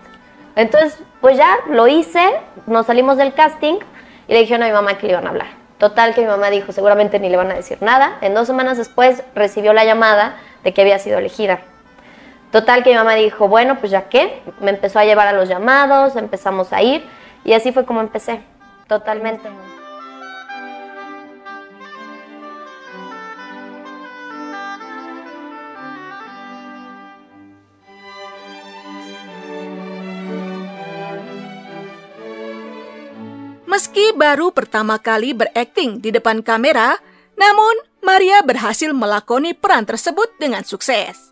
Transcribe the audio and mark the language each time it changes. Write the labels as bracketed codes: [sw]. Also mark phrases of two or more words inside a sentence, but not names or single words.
[es] Entonces, pues ya lo hice, nos salimos del casting y le dijeron a mi mamá que le iban a hablar. Total que mi mamá dijo, seguramente ni le van a decir nada. En 2 semanas después recibió la llamada de que había sido elegida. Total que mi mamá dijo, bueno, pues ya qué, me empezó a llevar a los llamados, empezamos a ir y así fue como empecé, totalmente. [id] Meski baru pertama kali berakting di depan kamera, namun Maria berhasil melakoni peran tersebut dengan sukses.